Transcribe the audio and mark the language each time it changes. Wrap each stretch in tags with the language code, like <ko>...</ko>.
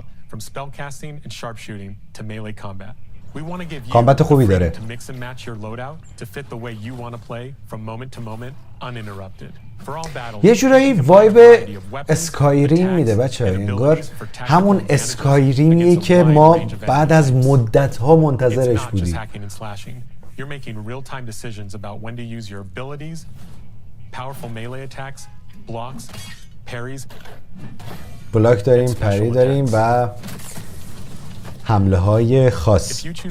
<en>From spellcasting and sharpshooting to melee combat. We want to give you the freedom to mix and match your loadout to fit the way you want to play from moment to moment uninterrupted. For all battles.</en> <fa>یه جورایی وایب اسکایریم میده بچه‌ها، انگار همون اسکایریمیه که ما بعد از مدت‌ها منتظرش بودیم.</fa> <en>You're making real-time decisions about when to use your abilities, powerful melee attacks, blocks, parries.</en> <fa>بلاک داریم، پری داریم و حمله های خاص.</fa>